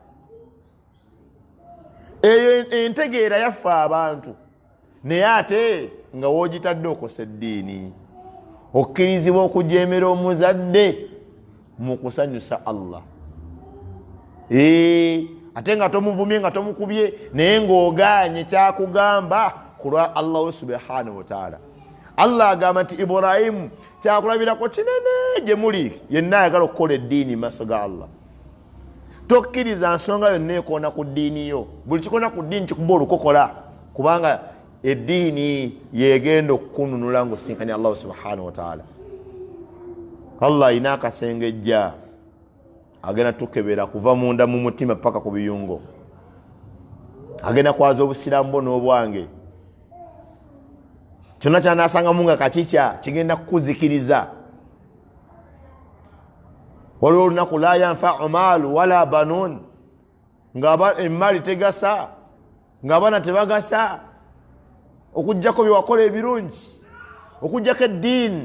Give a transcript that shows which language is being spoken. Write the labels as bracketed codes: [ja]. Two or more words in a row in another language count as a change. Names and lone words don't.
[lg] Eyo entegeera yafa abantu, naye ate nga woogitadde okosa eddiini. Okkirizibwa okujeemera omuzadde mu kusanyusa Allah. Ate nga tomuvumye nga tomukubye naye ng'ogaanye kyakugamba ku lwa Allah [ar] سبحانه وتعالى. [lg] Allah agamba nti Ibrahimu kyakulabirako kinene gye muli, yenna ayagala okukola eddiini maaso ga Allah. Tokkiriza nsonga yonna ekoona ku ddiini yo. Buli kikoona ku ddiini kikuba olukokola, kubanga eddiini yegenda okukununula ng'osinkanya Allah [ar] سبحانه وتعالى. [lg] Allah alina akasengejja agenda tukebera kuva munda mu mutima paka ku biyungo, agenda kwaza obusiraamu bwo n'obwange. Kyonna kyanasangamu nga kakikya kigenda kukuzikiriza. Waliwo olunaku [ar] لا ينفع مال ولا بنون, [lg] nga emmali tegasa, ng'abaana tebagasa, okuggyako byewakola ebirungi, okuggyako eddiini.